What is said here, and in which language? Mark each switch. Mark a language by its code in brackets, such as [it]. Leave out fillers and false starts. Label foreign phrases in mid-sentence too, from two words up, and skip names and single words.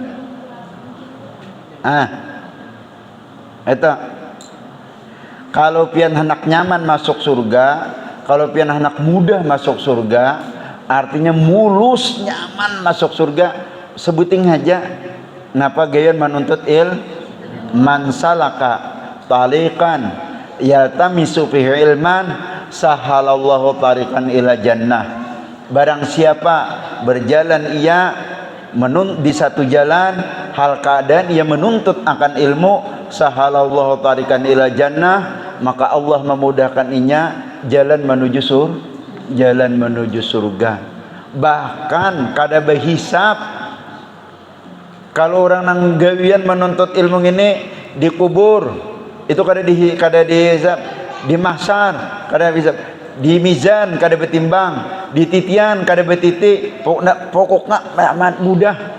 [bjn] Itu kalau pian hendak nyaman masuk surga, kalau pian hendak mudah masuk surga, artinya mulus nyaman masuk surga. Sebuting aja napa gayan menuntut [ar] من سلك طريقا يلتمس فيه علما سهل الله طريقا إلى الجنة. [bjn] Barang siapa berjalan ia di satu jalan hal keadaan ia menuntut akan ilmu, [ar] سهل الله طريقا إلى الجنة, [bjn] maka Allah memudahkan inya jalan menuju surga. Bahkan kada berhisab. Kalau orang nang gawian menuntut ilmu ini dikubur, itu kada dihisab, di mahsyar kada bisa, di mizan kada betimbang, di titian kada betiti, pokoknya amat mudah.